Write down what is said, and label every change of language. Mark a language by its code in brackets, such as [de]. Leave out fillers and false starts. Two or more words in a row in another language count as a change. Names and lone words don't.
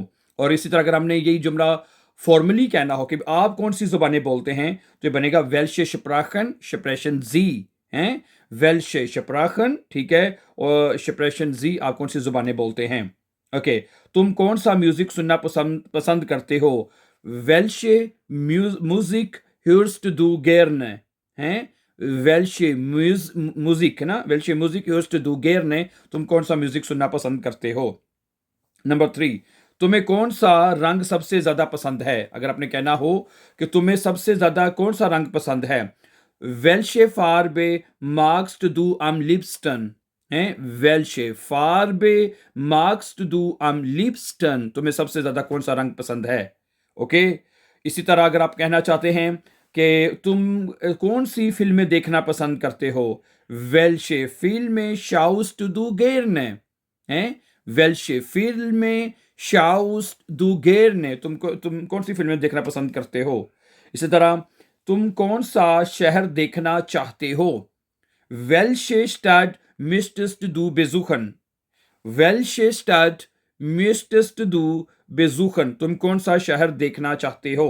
[hi] और इसी तरह अगर हमने यही जुमला फॉर्मली कहना हो कि आप कौन सी जुबानें बोलते हैं, तो ये बनेगा [de] welche Sprachen sprechen Sie. [hi] हैं, [de] welche Sprachen, [hi] ठीक है, और [de] sprechen Sie, [hi] आप कौन सी जुबानें बोलते हैं? ओके। तुम कौन सा म्यूजिक सुनना पसंद पसंद करते हो? [de] welche Musik hörst du gerne? हैं, welche Musik [hi] है ना, [de] welche Musik hörst du gerne, [hi] तुम कौन सा म्यूजिक सुनना पसंद करते हो? नंबर 3, तुम्हें कौन सा रंग सबसे ज्यादा पसंद है? अगर आपने कहना हो कि तुम्हें सबसे ज्यादा कौन सा रंग पसंद है, [de] welche Farbe magst du am liebsten? हैं, welche Farbe magst du am liebsten, [hi] तुम्हें सबसे ज्यादा कौन सा रंग पसंद है? ओके। इसी तरह अगर आप कहना चाहते हैं कि तुम कौन सी फिल्में देखना पसंद करते हो, [de] welche Filme schaust du gerne? हैं, welche Filme schaust du gerne, [hi] तुम कौन सी फिल्में देखना पसंद करते हो? इसी तरह तुम कौन सा शहर देखना चाहते हो? [de] welche Stadt möchtest du besuchen? welche Stadt möchtest du besuchen, [hi] तुम कौन सा शहर देखना चाहते हो?